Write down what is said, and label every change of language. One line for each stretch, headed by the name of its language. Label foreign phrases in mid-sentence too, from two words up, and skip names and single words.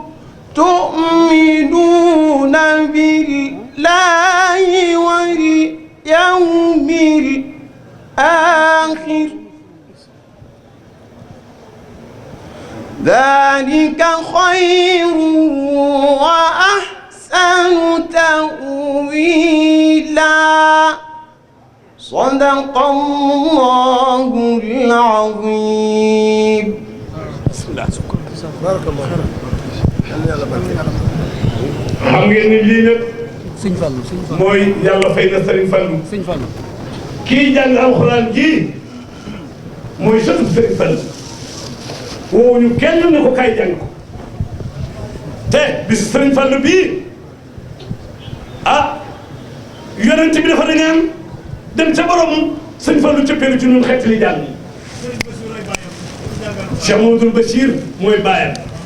Arabic: تؤمنون بالله واليوم الآخر ذلك خير وأحسن تأويلا صدق الله العظيم. بسم الله بارك الله
Wolof: xam ngeen ni lii nag mooy yàlla fay na Serigne Fallou kii jàng alxuraan ji mooy sëtu Serigne Fallou woowuñu kenn ne ko kaay jàng ko te bisu Sëriñ Fallu bii yonent bi dafa dañaan dem ca borom Sëriñ Fallu cëppeelu ci ñun xeet li jàng Cheikh Mamadou Bachir mooy baayam.